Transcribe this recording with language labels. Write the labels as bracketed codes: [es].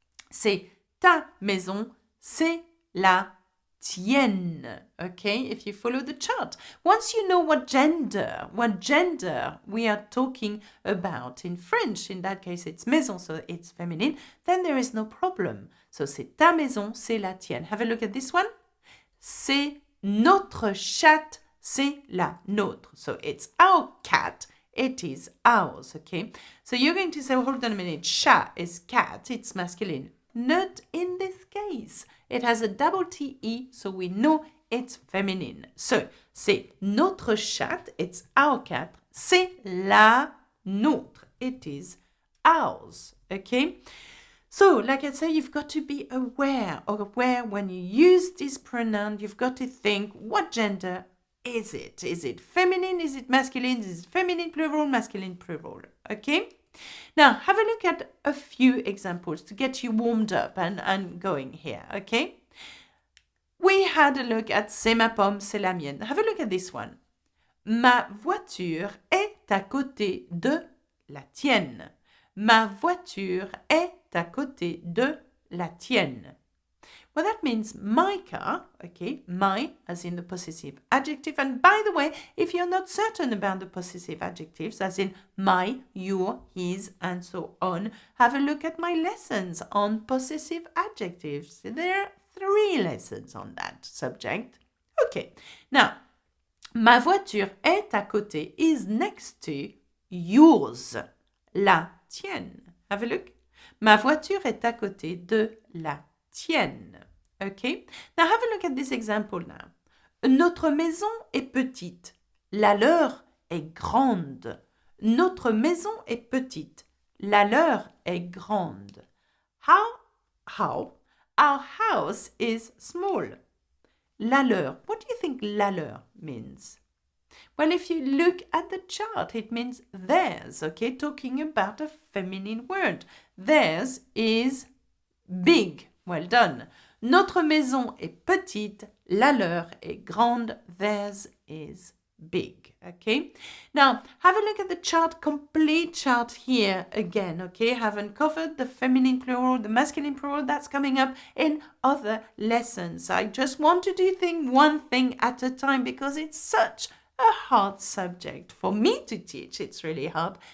[fr] C'est ta maison, c'est la tienne, [en] okay, if you follow the chart. Once you know what gender we are talking about in French, in that case it's maison, so it's feminine, then there is no problem. [fr] So c'est ta maison, c'est la tienne. [en] Have a look at this one. [fr] C'est notre chatte, c'est la nôtre. [en] So it's our cat, it is ours, okay? So you're going to say, hold on a minute, chat is cat, it's masculine. Not in this case. It has a double T-E, so we know it's feminine. So, [fr] c'est notre chatte, [en] it's our cat, [fr] c'est la nôtre, [en] it is ours, okay? So, like I say, you've got to be aware when you use this pronoun, you've got to think, what gender is it? Is it feminine? Is it masculine? Is it feminine plural, masculine plural? Okay? Now, have a look at a few examples to get you warmed up and going here, okay? We had a look at [fr] c'est ma pomme, c'est la mienne. [en] Have a look at this one. [fr] Ma voiture est à côté de la tienne. Ma voiture est à côté de la tienne. [en] Well, that means my car, okay, my as in the possessive adjective. And by the way, if you're not certain about the possessive adjectives, as in my, your, his, and so on, have a look at my lessons on possessive adjectives. There are 3 lessons on that subject. Okay, now, [fr] ma voiture est à côté, [en] is next to yours, la tienne. Have a look. [fr] Ma voiture est à côté de la tienne. [en] Okay? Now have a look at this example now. [fr] Notre maison est petite. La leur est grande. Notre maison est petite. La leur est grande. How? [en] Our house is small. La leur. What do you think la leur means? Well, if you look at the chart, it means theirs, okay? Talking about a feminine word. Theirs is big. Well done. [fr] Notre maison est petite. La leur est grande. [en] Theirs is big. Okay? Now, have a look at the chart, complete chart here again. Okay? Haven't covered the feminine plural, the masculine plural. That's coming up in other lessons. I just want to do one thing at a time because it's such a hard subject for me to teach. It's really hard.